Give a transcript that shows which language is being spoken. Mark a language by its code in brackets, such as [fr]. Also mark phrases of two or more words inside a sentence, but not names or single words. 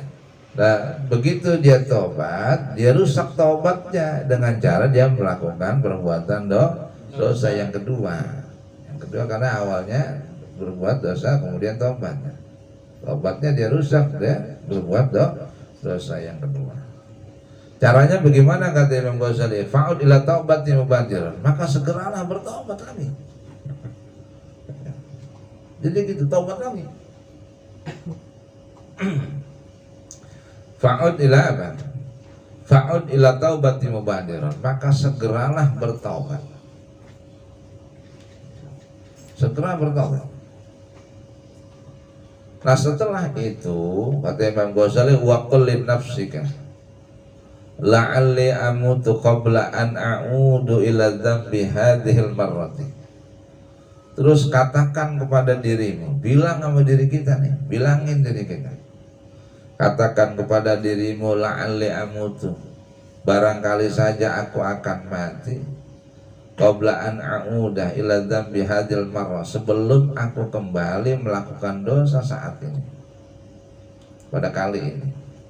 [id] Nah, begitu dia taubat, dia rusak taubatnya dengan cara dia melakukan perbuatan dosa yang kedua. Yang kedua karena awalnya berbuat dosa kemudian taubatnya. Taubatnya dia rusak, dia berbuat dosa yang kedua. Caranya bagaimana kata Imam Ghazali? [ar] فعد إلى التوبة مبادراً, [id] maka segeralah bertaubat kami. Jadi gitu taubat kami. [ar] فعد إلى apa? فعد إلى التوبة مبادراً, [id] maka segeralah bertaubat. Segera bertaubat. Nah setelah itu kata Imam Ghazali, [ar] وقل لنفسك لعلي أموت قبل أن أعود إلى الذنب هذه المرة. [id] Terus katakan kepada dirimu, bilang sama diri kita nih, bilangin diri kita. Katakan kepada dirimu, [ar] لعلي أموت, [id] barangkali saja aku akan mati, [ar] قبل أن أعود إلى الذنب هذه المرة, [id] sebelum aku kembali melakukan dosa saat ini, pada kali ini.